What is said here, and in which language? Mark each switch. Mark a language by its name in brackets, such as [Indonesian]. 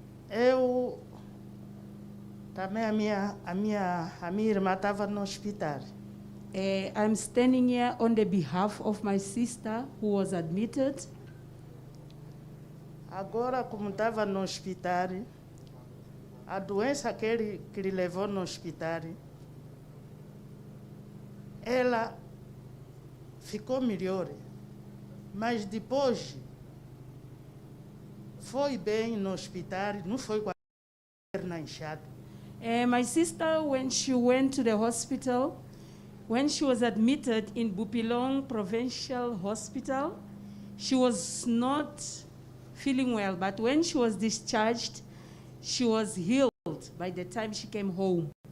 [Portuguese] Eu também a minha irmã estava no hospital. [English] I'm standing here on the behalf of my sister who was admitted. [Portuguese] Agora, como estava no hospital, a doença que ele levou no hospital, ela ficou melhor, mas depois foi bem no hospital, não foi com a perna inchada. [English] My sister, when she went to the hospital, when she was admitted in Bupilong Provincial Hospital, she was not feeling well, but when she was discharged, she was healed by the time she came home.